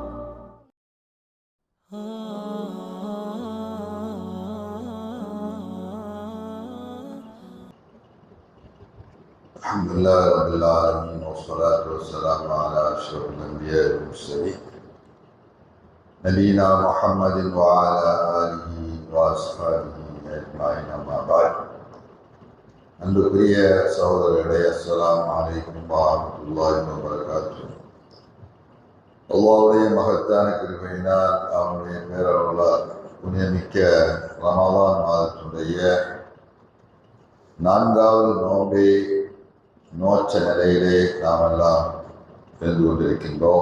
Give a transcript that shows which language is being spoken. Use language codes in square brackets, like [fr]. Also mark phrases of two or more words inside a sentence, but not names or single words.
[ar] الحمد لله رب العالمين والصلاة والسلام على أشرف الأنبياء والمرسلين نبينا محمد وعلى آله وأصحابه أجمعين أما بعد. [ta] அன்புக்குரிய சகோதரர்களே, [ar] السلام عليكم ورحمة الله وبركاته. [ta] அல்லாஹ்வுடைய மகத்தான கிருபையினால் அவனுடைய பேரருளால் புண்ணியமிக்க ரமலான் மாதத்துடைய 4வது நோன்பை நோச்ச நிலையிலே நாம் எல்லாம் இருந்து கொண்டிருக்கின்றோம்.